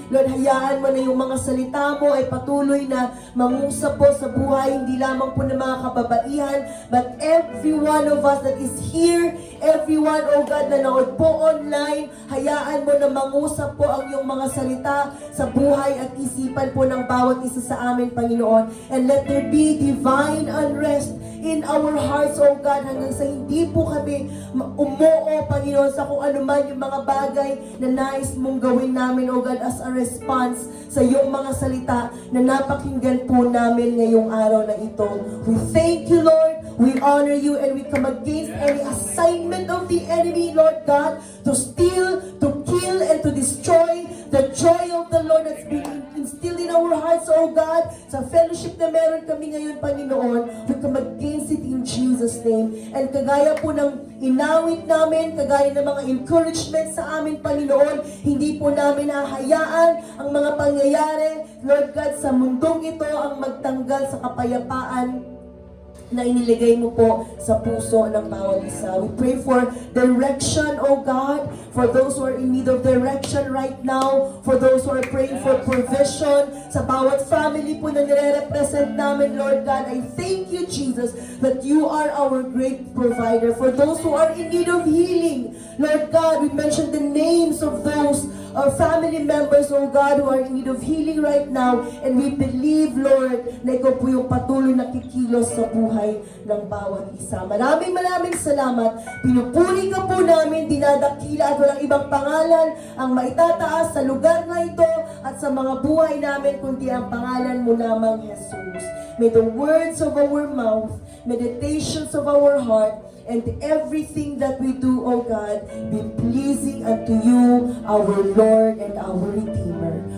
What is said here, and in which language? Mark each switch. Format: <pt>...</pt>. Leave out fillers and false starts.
<tl>Lord, hayaan mo na yung mga salita mo ay patuloy na mangusap po sa buhay, hindi lamang po ng mga kababaihan,</tl> <en>but every one of us that is here,</en> <tl>everyone, oh God, na naod po online, hayaan mo na mangusap po ang iyong mga salita sa buhay at isipan po ng bawat isa sa amin, Panginoon.</tl> <en>And let there be divine unrest in our hearts, oh God,</en> <tl>hanggang sa hindi po kami umuo, Panginoon, sa kung ano man yung mga bagay na nais mong gawin namin, oh God,</tl> <en>as a response</en> <tl>sa iyong mga salita na napakinggan po namin ngayong araw na ito.</tl> <en>We thank you, Lord. We honor you and we come against any assignment of the enemy, Lord God, to steal, to kill, and to destroy the joy of the Lord that's being instilled in our hearts, oh God.</en> <tl>Sa fellowship na meron kami ngayon,</tl> <en>Panginoon, we come against it in Jesus' name.</en> <tl>And kagaya po ng inawit namin, kagaya ng mga encouragement sa amin, Panginoon, hindi po namin hahayaan ang mga pangyayari, Lord God, sa mundong ito ang magtanggal sa kapayapaan na iniligay mo po sa puso ng bawat isa.</tl> <en>We pray for direction, oh God, for those who are in need of direction right now, for those who are praying for provision,</en> <tl>sa bawat family po na nire-represent namin,</tl> <en>Lord God. I thank you, Jesus, that you are our great provider. For those who are in need of healing, Lord God, we mentioned the names of those family members, oh God, who are in need of healing right now, and we believe, Lord,</en> <tl>na ikaw po yung patuloy na kikilos sa buhay ng bawat isa. Maraming salamat. Pinupuri ka po namin, dinadakila at walang ibang pangalan ang maitataas sa lugar na ito at sa mga buhay namin, kundi ang pangalan mo lamang, Jesus.</tl> <en>May the words of our mouth, meditations of our heart, and everything that we do, O God, be pleasing unto you, our Lord and our Redeemer.</en>